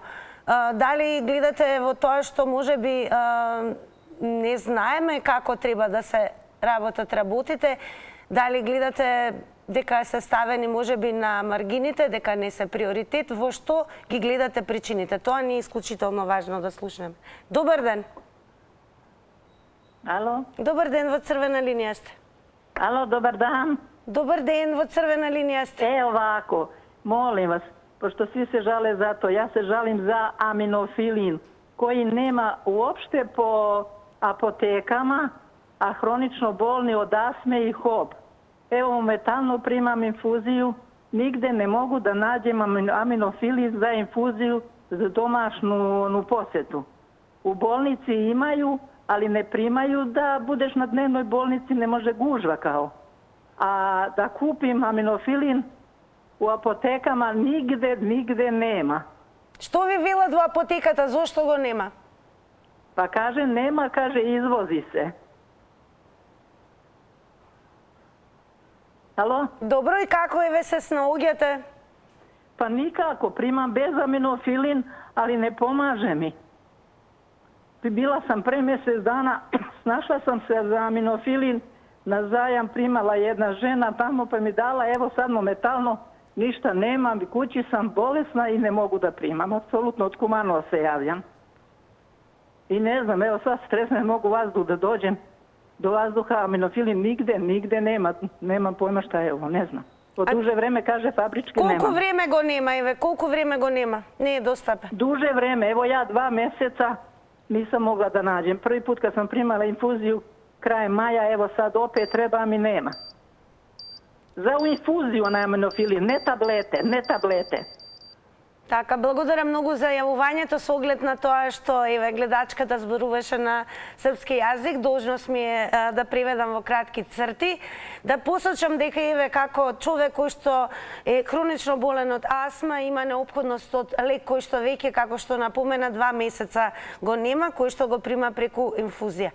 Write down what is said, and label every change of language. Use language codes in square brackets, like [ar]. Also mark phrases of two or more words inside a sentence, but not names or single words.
[mk] Дали гледате во тоа што можеби не знаеме како треба да се работат работите, дали гледате дека се ставени можеби на маргините, дека не се приоритет, во што ги гледате причините? Тоа ни е исклучително важно да слушнеме. Добар ден. Ало? Добар ден, во црвена линија сте. [sr] Ало, добар дан. [mk] Добар ден, во црвена линија сте. [sr] Ovako, molim vas, pošto svi se žale za to, ja se žalim za aminofilin koji nema uopšte po apotekama, a hronično bolni od asme i hob. Evo, momentalno primam infuziju, nigde ne mogu da nađem aminofilin za infuziju za domašnu posetu. U bolnici imaju, ali ne primaju da budeš na dnevnoj bolnici, ne može gužva kao. A da kupim aminofilin u apotekama nigde nema. [mk] Што ви велат во апотеката, зошто го нема? [sr] Pa kaže nema, kaže izvozi se. Alo? [mk] Добро, и како ве се снаоѓате? [sr] Pa nikako, primam bezaminofilin, ali ne pomaže mi. Bila sam pre mjesec dana, snašla sam se za aminofilin, na zajam primala jedna žena tamo pa mi dala, evo sad momentalno ništa nemam, kući sam bolesna i ne mogu da primam. Apsolutno od Kumanova se javljam. I ne znam, evo sad stresno, ne mogu vazduh da dođem do vazduha, aminofilin nigde nema. Nemam pojma šta je ovo, ne znam. Od duže vreme, kaže, fabrički nema. [mk] Колку време го нема, Еве? Колку време го нема? Не е достапен. [sr] Duže vreme, evo ja 2 mjeseca nisam mogla da nađem. Prvi put kad sam primala infuziju krajem maja, evo sad opet treba mi nema. За инфузiju на aminofilin, не таблете. [mk] Така, благодарам многу за јавувањето со оглед на тоа што еве гледачката зборуваше на српски јазик. Должност ми е да преведам во кратки црти, да посочам дека еве како човек кој што е хронично болен од астма има неопходност од лек кој што веќе, како што напомена, 2 месеца го нема, кој што го прима преку инфузија.